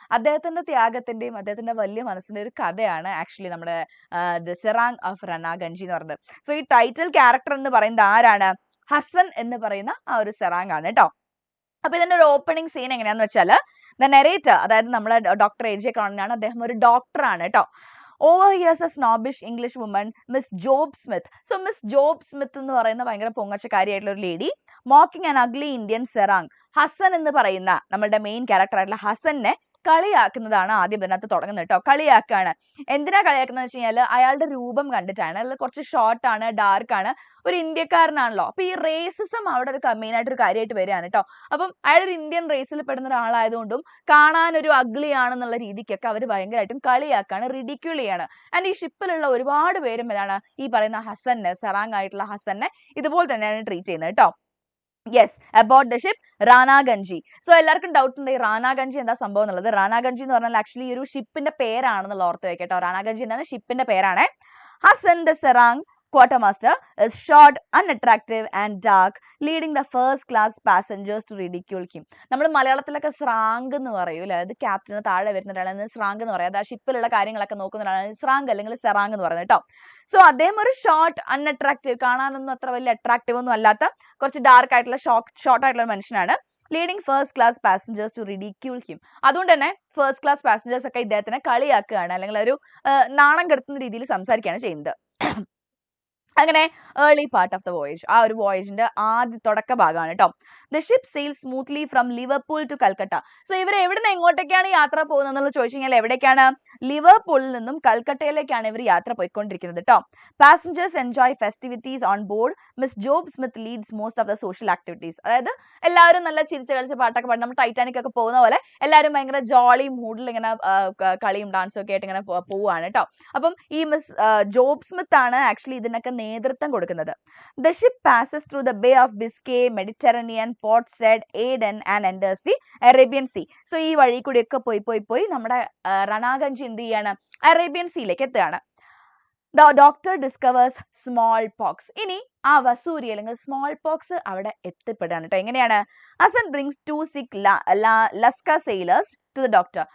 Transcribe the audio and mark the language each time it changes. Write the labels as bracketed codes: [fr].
[ml] അദ്ദേഹത്തിന്റെ ത്യാഗത്തിന്റെയും അദ്ദേഹത്തിന്റെ വലിയ മനസ്സിന്റെ ഒരു കഥയാണ് ആക്ച്വലി നമ്മുടെ ദ സെറാങ് ഓഫ് റനാഗഞ്ചി എന്ന് പറയുന്നത്. സോ ഈ ടൈറ്റിൽ ക്യാരക്ടർ എന്ന് പറയുന്നത് ആരാണ്? ഹസൻ എന്ന് പറയുന്ന ആ ഒരു സെറാങ് ആണ് കേട്ടോ. അപ്പൊ ഇതിന്റെ ഒരു ഓപ്പണിംഗ് സീൻ എങ്ങനെയാന്ന് വെച്ചാൽ, ദ നെറേറ്റർ, അതായത് നമ്മുടെ ഡോക്ടർ A.J. ക്രോണിനാണ്. അദ്ദേഹം ഒരു ഡോക്ടറാണ് കേട്ടോ. [en] Overhears a snobbish English woman, Miss Job Smith. [ml] So Miss Job Smith എന്ന് പറയുന്ന ഭയങ്കര പൊങ്ങച്ചക്കാരിയായിട്ടുള്ള ഒരു [en] Lady mocking an ugly Indian serang. [ml] Hasan എന്ന് പറയുന്ന നമ്മളുടെ മെയിൻ ക്യാരക്ടർ ആയിട്ടുള്ള ഹസനെ കളിയാക്കുന്നതാണ് ആദ്യം ഇതിനകത്ത് തുടങ്ങുന്നത് കേട്ടോ. കളിയാക്കാണ്. എന്തിനാ കളിയാക്കുന്നത് വെച്ച് കഴിഞ്ഞാൽ അയാളുടെ രൂപം കണ്ടിട്ടാണ്. അയാൾ കുറച്ച് ഷോർട്ട് ആണ്, ഡാർക്ക് ആണ്, ഒരു ഇന്ത്യക്കാരനാണല്ലോ. അപ്പൊ ഈ റേസിസം അവിടെ ഒരു മെയിൻ ആയിട്ട് ഒരു കാര്യമായിട്ട് വരികയാണ് കേട്ടോ. അപ്പം അയാൾ ഒരു ഇന്ത്യൻ റേസിൽ പെടുന്ന ഒരാളായതുകൊണ്ടും കാണാൻ ഒരു അഗ്ലി ആണെന്നുള്ള രീതിക്കൊക്കെ അവർ ഭയങ്കരമായിട്ടും കളിയാക്കാണ്, റിഡിക്യൂൾ ചെയ്യാണ്. ആൻഡ് ഈ ഷിപ്പിലുള്ള ഒരുപാട് പേരും ഇതാണ് ഈ പറയുന്ന ഹസനെ, സെറാങ് ആയിട്ടുള്ള ഹസനെ ഇതുപോലെ തന്നെയാണ് ട്രീറ്റ് ചെയ്യുന്നത് കേട്ടോ. Yes, about the ship റാനാഗഞ്ചി. So എല്ലാവർക്കും ഡൗട്ട് ഉണ്ട് ഈ റാനാഗഞ്ചി എന്താ സംഭവം എന്നുള്ളത്. റാനാഗഞ്ചി എന്ന് പറഞ്ഞാൽ ആക്ച്വലി ഒരു ഷിപ്പിന്റെ പേരാണെന്നുള്ള ഓർത്ത് വെക്കട്ടോ. റാനാഗഞ്ചി എന്താണ്? ഷിപ്പിന്റെ പേരാണ്. [en] Hasan the serang quartermaster is short, unattractive and dark, leading the first class passengers to ridicule him. [ml] നമ്മൾ മലയാളത്തിലൊക്കെ സ്രാങ്ക് എന്ന് പറയൂല, അതായത് ക്യാപ്റ്റന് താഴെ വരുന്ന ഒരാളാണ് സ്രാങ്ക് എന്ന് പറയുന്നത്. ആ ഷിപ്പിലുള്ള കാര്യങ്ങളൊക്കെ നോക്കുന്ന ഒരാളാണ് സ്രാങ്ക് അല്ലെങ്കിൽ സെറാങ് എന്ന് പറയുന്നത് കേട്ടോ. സോ അദ്ദേഹം ഒരു ഷോർട്ട്, അൺഅട്രാക്റ്റീവ്, കാണാനൊന്നും അത്ര വലിയ അട്രാക്റ്റീവ് ഒന്നും അല്ലാത്ത കുറച്ച് ഡാർക്ക് ആയിട്ടുള്ള ഷോർട്ട് ആയിട്ടുള്ള മനുഷ്യനാണ്. [en] Leading first class passengers to ridicule him. [ml] അതുകൊണ്ട് തന്നെ ഫസ്റ്റ് ക്ലാസ് പാസഞ്ചേഴ്സ് ഒക്കെ ഇദ്ദേഹത്തിനെ കളിയാക്കുകയാണ്, അല്ലെങ്കിൽ ഒരു നാണം കെടുത്തുന്ന രീതിയിൽ സംസാരിക്കുകയാണ് ചെയ്യുന്നത്. അങ്ങനെ [en] early part of the voyage, [ml] ആ ഒരു വോയേജിന്റെ ആദ്യ തുടക്ക ഭാഗമാണ് കേട്ടോ. [en] The ship sail smoothly from Liverpool to Calcutta. [ml] So ഇവർ എവിടെ നിന്ന് എങ്ങോട്ടേക്കാണ് യാത്ര പോകുന്നത് എന്നുള്ളത് ചോദിച്ചു കഴിഞ്ഞാൽ എവിടേക്കാണ്? ലിവർപൂളിൽ നിന്നും കൽക്കട്ടയിലേക്കാണ് ഇവർ യാത്ര പോയിക്കൊണ്ടിരിക്കുന്നത് കേട്ടോ. [en] Passengers enjoy festivities on board. Miss Job Smith leads most of the social activities. [ml] അതായത് എല്ലാവരും നല്ല ചിരിച്ച് കളിച്ച് പാട്ടൊക്കെ പാടി, നമ്മൾ ടൈറ്റാനിക് ഒക്കെ പോകുന്ന പോലെ എല്ലാവരും ഭയങ്കര ജോളി മൂഡിൽ ഇങ്ങനെ കളിയും ഡാൻസും ഒക്കെ ആയിട്ട് ഇങ്ങനെ പോവുകയാണ് കേട്ടോ. അപ്പം ഈ മിസ് ജോബ് സ്മിത്ത് ആണ് ആക്ച്വലി ഇതിനൊക്കെ നേതൃത്വം കൊടുക്കുന്നത്. [en] The ship passes through the Bay of Biscay, Mediterranean, Port Said, Aden and enters the Arabian Sea. [ml] So ഈ വഴി കൂടിയൊക്കെ പോയി നമ്മുടെ റനാഗഞ്ചി എന്ത് ചെയ്യാണ്? അറേബ്യൻ സീയിലേക്ക് എത്തുകയാണ്. [en] The doctor discovers small pox. [ml] ഇനി ആ വസൂരി അല്ലെങ്കിൽ സ്മോൾ പോക്സ് അവിടെ എത്തിപ്പെടുകയാണ് കേട്ടോ. എങ്ങനെയാണ്? [en] Hasan brings 2 sick Lascar sailors to the doctor.